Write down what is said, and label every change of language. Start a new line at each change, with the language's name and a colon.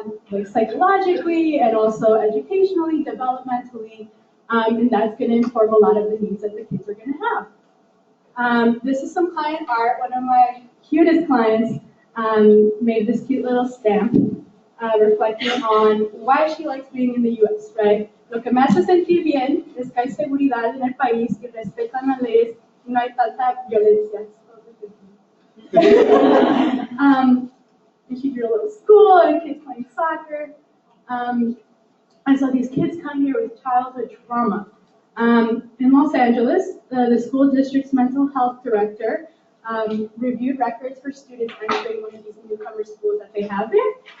English: Like psychologically and also educationally, developmentally, and that's going to inform a lot of the needs that the kids are going to have. This is some client art. One of my cutest clients made this cute little stamp reflecting on why she likes being in the U.S., right?
Spanish: Lo que me hace sentir bien es que hay seguridad en el país y respetan las leyes y no hay tanta violencia.
English: And she drew a little school and kids playing soccer. And so these kids come here with childhood trauma. In Los Angeles, the school district's mental health director reviewed records for students entering one of these newcomer schools that they have there.